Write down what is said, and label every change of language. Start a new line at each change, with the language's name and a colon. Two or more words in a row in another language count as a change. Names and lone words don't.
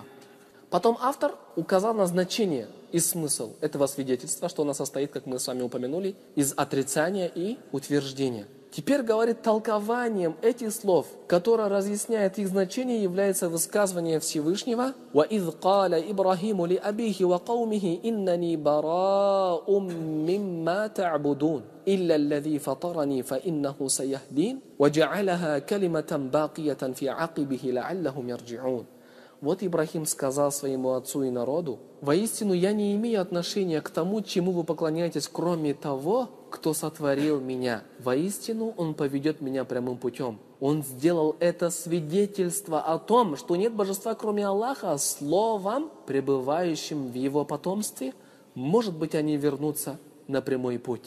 Russian: Потом автор указал на значение и смысл этого свидетельства, что оно состоит, как мы с вами упомянули, из отрицания и утверждения. Теперь говорит, толкованием этих слов, которое разъясняет их значение, является высказывание Всевышнего:
Arabic: «وإذ قال إبراهيم لأبيه وقومه إنني براء مما تعبدون إلا الذي فطرني فإنه سيهدين وجعلها كلمة باقية في عقبه لعلهم يرجعون».
Russian: Вот Ибрахим сказал своему отцу и народу: «Воистину я не имею отношения к тому, чему вы поклоняетесь, кроме того, кто сотворил меня. Воистину он поведет меня прямым путем». Он сделал это свидетельство о том, что нет божества, кроме Аллаха, словом, пребывающим в его потомстве, может быть, они вернутся на прямой путь.